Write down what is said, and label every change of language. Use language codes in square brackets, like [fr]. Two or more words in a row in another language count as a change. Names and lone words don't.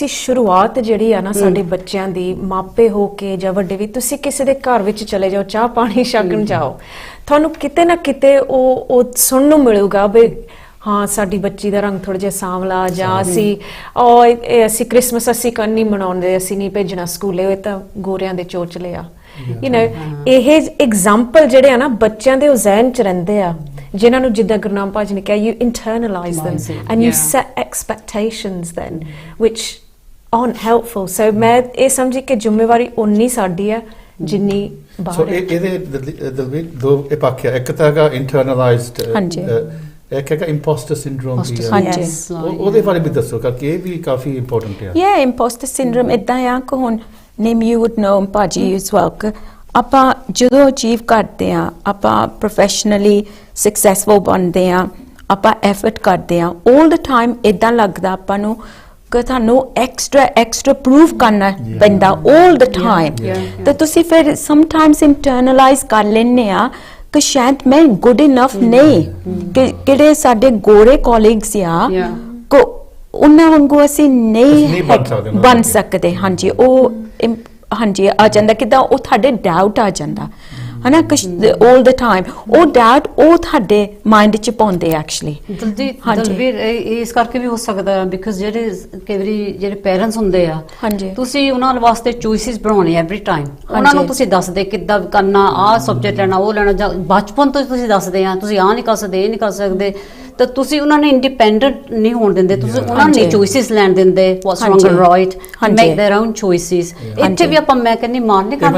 [pa] ਸ਼ੁਰੂਆਤ ਜਿਹੜੀ ਆ ਨਾ ਸਾਡੇ ਬੱਚਿਆਂ ਦੀ, ਮਾਪੇ ਹੋ ਕੇ ਜਾਂ ਵੱਡੇ ਵੀ, ਤੁਸੀਂ ਕਿਸੇ ਦੇ ਘਰ ਵਿੱਚ ਚਲੇ ਜਾਓ, ਚਾਹ ਪਾਣੀ ਛਕਣ ਜਾਓ, ਤੁਹਾਨੂੰ ਕਿਤੇ ਨਾ ਕਿਤੇ ਉਹ ਸੁਣਨ ਨੂੰ ਮਿਲੂਗਾ ਵੀ ਹਾਂ ਸਾਡੀ ਬੱਚੀ ਦਾ ਰੰਗ ਥੋੜਾ ਜਿਹਾ ਸਾਂਵਲਾ, ਜਾਂ ਅਸੀਂ ਕ੍ਰਿਸਮਸ ਅਸੀਂ ਨਹੀਂ ਮਨਾਉਂਦੇ, ਅਸੀਂ ਨਹੀਂ ਭੇਜਣਾ ਸਕੂਲੇ, ਇਹ ਤਾਂ ਗੋਰਿਆਂ ਦੇ ਚੋਚਲੇ ਆ। [en] You know, [pa] ਇਹ ਐਗਜ਼ਾਮਪਲ ਜਿਹੜੇ ਆ ਨਾ ਬੱਚਿਆਂ ਦੇ ਉਹ ਜ਼ਹਿਨ 'ਚ ਰਹਿੰਦੇ ਆ, ਜਿਨ੍ਹਾਂ ਨੂੰ ਜਿੱਦਾਂ ਗੁਰਨਾਮ ਭਾਜੀ ਨੇ ਕਿਹਾ, [en] you internalize them and you set expectations then which aren't helpful. [pa] So ਮੈਂ ਇਹ ਸਮਝੀ ਕਿ ਜ਼ਿੰਮੇਵਾਰੀ ਉਨੀ ਸਾਡੀ ਆ ਜਿੰਨੀ ਬਾਹਰ ਹੈ। ਇਹਦੇ ਦੋ ਪੱਖ ਆ, ਇੱਕ ਤਾਂ ਹੈਗਾ ਇੰਟਰਨਲਾਈਜ਼ਡ, ਇੱਕ ਹੈਗਾ [en] impostor syndrome [pa] ਵੀ ਹੈ। ਉਹਦੇ ਬਾਰੇ ਵੀ ਦੱਸੋ, ਕਰਕੇ ਇਹ ਵੀ ਕਾਫੀ ਇੰਪੋਰਟੈਂਟ ਹੈ। [en] impostor syndrome [pa] ਇਦਾਂ ਆ ਕਿ ਹੁਣ [en] name you would know [pa] ਭਾਜੀ [en] as well [pa] ਕਿ ਆਪਾਂ ਜਦੋਂ ਅਚੀਵ ਕਰਦੇ ਆ ਆਪਾਂ [en] professionally successful [pa] ਬਣਦੇ ਆ ਆਪਾਂ ਐਫਰਟ ਕਰਦੇ ਆ [en] all the time [pa] ਇਦਾਂ ਲੱਗਦਾ ਆਪਾਂ ਨੂੰ ਕਿ ਤੁਹਾਨੂੰ ਐਕਸਟਰਾ ਪ੍ਰੂਵ ਕਰਨਾ ਪੈਂਦਾ [en] all the time [pa] ਤੇ ਤੁਸੀਂ ਫਿਰ ਸਮਟਾਈਮਸ ਇੰਟਰਨਲਾਈਜ਼ ਕਰ ਲੈਂਦੇ ਆ ਕਿ ਸ਼ਾਇਦ ਮੈਂ [en] good enough [pa] ਨਹੀਂ ਕਿ ਕਿਹੜੇ ਸਾਡੇ ਗੋਰੇ ਕੋਲੀਗਸ ਆ ਕੋ ਉਹਨਾਂ ਵਾਂਗੂ ਅਸੀਂ ਨਹੀਂ ਬਣ ਸਕਦੇ ਹਾਂਜੀ ਉਹ ਹਾਂਜੀ ਆ ਜਾਂਦਾ ਕਿਦਾਂ ਉਹ ਤੁਹਾਡੇ ਡਾਊਟ ਆ ਜਾਂਦਾ ਹਨਾ [en] all the time [pa] ਉਹ ਡਾਊਟ ਉਹ ਤੁਹਾਡੇ ਮਾਈਂਡ ਚ ਪਾਉਂਦੇ ਐਕਚੁਅਲੀ ਦਲਵੀਰ ਇਸ ਕਰਕੇ ਵੀ ਹੋ ਸਕਦਾ ਬਿਕਾਜ਼ ਜਿਹੜੇ ਕਈ ਵਾਰੀ ਜਿਹੜੇ ਪੇਰੈਂਟਸ ਹੁੰਦੇ ਆ ਹਾਂਜੀ ਤੁਸੀਂ ਉਹਨਾਂ ਵਾਸਤੇ ਚੋਇਸਿਸ ਬਣਾਉਣੇ [en] every time [pa] ਉਹਨਾਂ ਨੂੰ ਤੁਸੀਂ ਦੱਸਦੇ ਕਿੱਦਾਂ ਕਰਨਾ ਆਹ ਸਬਜੈਕਟ ਲੈਣਾ ਉਹ ਲੈਣਾ ਜਾਂ ਬਚਪਨ ਤੋਂ ਤੁਸੀਂ ਦੱਸਦੇ ਆ ਤੁਸੀਂ ਆਹ ਨਹੀਂ ਕਰ ਸਕਦੇ ਇਹ ਨਹੀਂ ਕਰ ਸਕਦੇ ਤਾਂ ਤੁਸੀਂ ਉਹਨਾਂ ਨੇ ਇੰਡੀਪੈਂਡੈਂਟ ਨਹੀਂ ਹੋਣ ਦਿੰਦੇ ਤੁਸੀਂ ਉਹਨਾਂ ਨੇ ਚੋਇਸਿਸ ਲੈਣ ਦਿੰਦੇ [en] What's wrong and right make their own choices [pa] ਇੱਥੇ ਵੀ ਆਪਾਂ ਮੈਂ ਕਹਿੰਦੀ ਮਾਰ ਨਹੀਂ ਕਰਦੇ